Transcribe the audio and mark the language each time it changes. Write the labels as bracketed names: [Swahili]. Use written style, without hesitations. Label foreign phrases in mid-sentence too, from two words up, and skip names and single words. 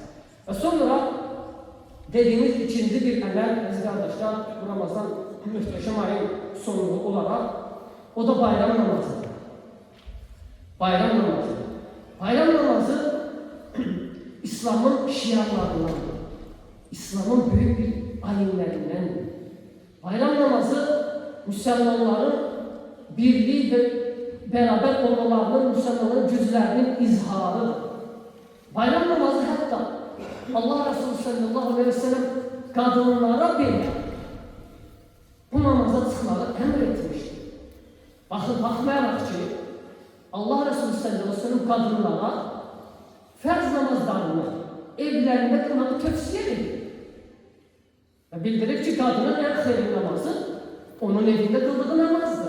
[Azerbaijani] Və sonra dediğimiz ikinci bir əməl, əziz qardaşlar, bu Ramazan mühtəşəm ayın sonluğu olaraq, o da bayram namazıdır. Bayram namazı. Bayram namazı İslamın şiarlarındandır. İslamın büyük bir ayinlərindəndir. Bayram namazı müsəlmanların birliği ve beraber olmalarının, müsəlmanların güclərinin izharıdır. Bayram namazı hətta Allah Resulü [Arabic] صلى الله عليه وسلم [Azerbaijani] kadınlara belə bu namaza çıxmağı əmr etmişdir. Baxmayaraq ki, Allah Resulü [Arabic] صلى الله عليه وسلم [Azerbaijani] kadınlara fərz namazlarını evlərində qılmağı tövsiyə edir. Və bildirir ki, qadının ən xeyirli namazı onun evində qıldığı namazdır.